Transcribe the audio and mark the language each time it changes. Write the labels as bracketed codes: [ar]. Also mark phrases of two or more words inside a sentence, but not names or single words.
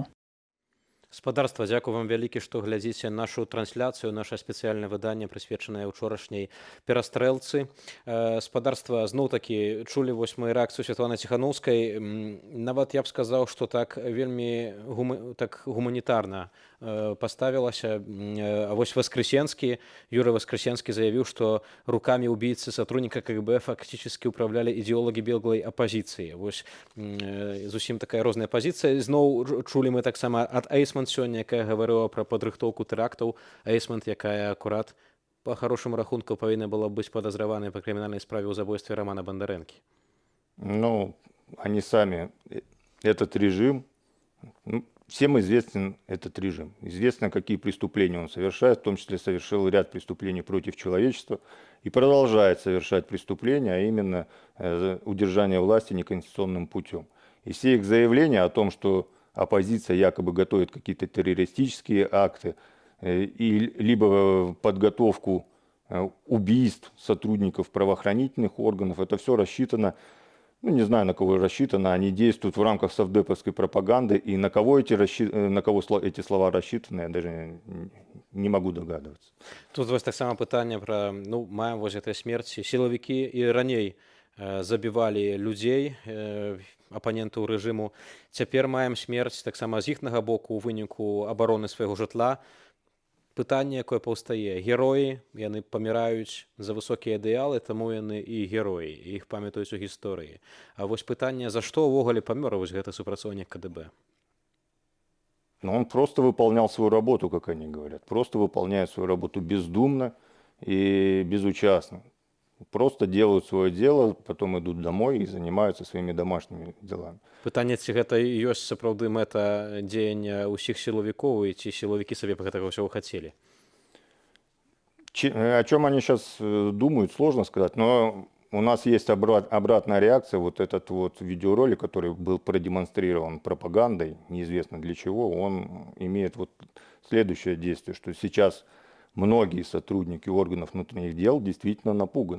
[be] Спадарства, дзякую вам вялікі, што глядзіце нашу трансляцыю, наша спецыяльнае выданне, прысвечанае ўчорашняй перастрэлцы. Спадарства, зноў-такі чулі вось мы рэакцыю Святланы Ціханоўскай. Нават я б сказаў, што так вельмі гуманітарна паставілася. А вось Воскресенскі, Юрый Воскресенскі заявіў, што рукамі [ru] убийцы сотрудника КГБ фактически управляли идеологи белой оппозиции. [be] Вось зусім такая розная пазіцыя. Зноў чулі мы таксама ад Эйсман сёння, якая гаварыла пра падрыхтоўку тэрактаў. Эйсман, якая акурат по хорошаму рахунку павінна была быць падазраванай па крымінальнай справе ў забойстве Романа Бондаренки. [ru] Ну, они сами, этот режим, всем известен этот режим. Известно, какие преступления он совершает, в том числе совершил ряд преступлений против человечества и продолжает совершать преступления, а именно удержание власти неконституционным путем. И все их заявления о том, что оппозиция якобы готовит какие-то террористические акты, либо подготовку убийств сотрудников правоохранительных органов, это все рассчитано, ну не знаю, на кого рассчитано, они действуют в рамках совдеповской пропаганды, и на кого эти слова рассчитаны, я даже не могу догадываться. [be] Тут вось таксама пытанне пра, маем вось гэтай смерці. Сілавікі і раней забівалі людзей, апанентаў рэжыму. Цяпер маем смерць таксама з іхнага боку ў выніку абароны свайго жытла. Пытанне, якое паўстае. Героі, яны паміраюць за высокія ідэалы, таму яны і героі, і іх памятаюць у гісторыі. А вось пытанне, за што ўвогуле памёр вось гэты супрацоўнік КДБ? [ru] Но он просто выполнял свою работу, как они говорят. Просто выполняет свою работу бездумно и безучастно. Просто делают свое дело, потом идут домой и занимаются своими домашними делами. [be] Пытанне, ці гэта ёсць сапраўды мэта дзеяння ўсіх сілавікоў, і ці сілавікі сабе гэтага ўсяго хацелі? [ru] О чем они сейчас думают, сложно сказать, но у нас есть обратная реакция. Вот этот вот видеоролик, который был продемонстрирован пропагандой, неизвестно для чего, он имеет вот следующее действие, что сейчас многие сотрудники органов внутренних дел действительно напуганы.